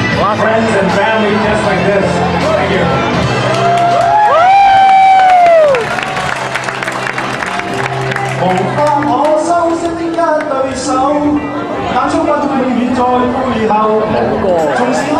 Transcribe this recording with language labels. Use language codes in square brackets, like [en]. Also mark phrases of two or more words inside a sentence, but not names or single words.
[en] friends and family just like this. Thank you. [yue] 無法可修飾的一對手，眼中不永遠在背後。